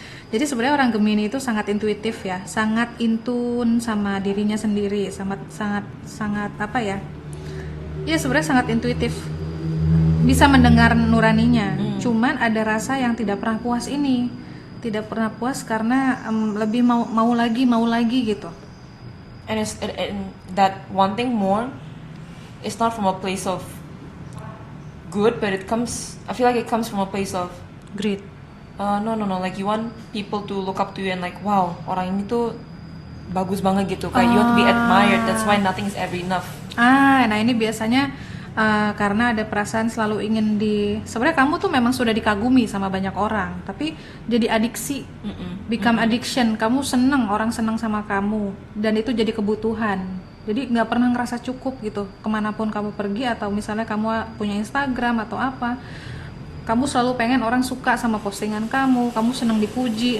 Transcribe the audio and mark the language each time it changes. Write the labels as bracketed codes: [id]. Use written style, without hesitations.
[id] Jadi sebenarnya orang Gemini itu sangat intuitif ya, sangat intun sama dirinya sendiri, sangat apa ya? Ya sebenarnya sangat intuitif, bisa mendengar nuraninya. Cuman ada rasa yang tidak pernah puas ini, tidak pernah puas karena lebih mau lagi gitu. [en] And that wanting more, it's not from a place of good, but I feel like it comes from a place of Greed. no, like you want people to look up to you and like, wow, [id] orang ini tuh bagus banget gitu, kayak [en] you want to be admired, that's why nothing is ever enough. [id] Nah ini biasanya karena ada perasaan selalu ingin sebenarnya kamu tuh memang sudah dikagumi sama banyak orang, tapi jadi adiksi, [en] become addiction, [id] kamu orang seneng sama kamu, dan itu jadi kebutuhan. Jadi nggak pernah ngerasa cukup gitu, kemanapun kamu pergi, atau misalnya kamu punya Instagram atau apa, kamu selalu pengen orang suka sama postingan kamu senang dipuji.